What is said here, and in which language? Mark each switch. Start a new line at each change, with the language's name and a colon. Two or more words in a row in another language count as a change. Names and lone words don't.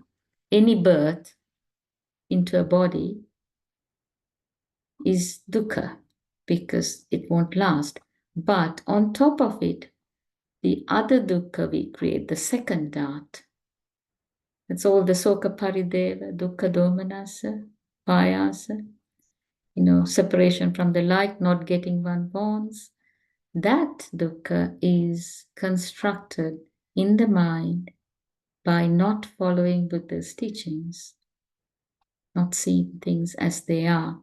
English: Any birth into a body is dukkha because it won't last. But on top of it, the other dukkha we create, the second dhat. It's all the
Pali: soka parideva, dukkha domanassa, payasa,
English: separation from the light, not getting one bonds. That dukkha is constructed in the mind by not following Buddha's teachings, not seeing things as they are.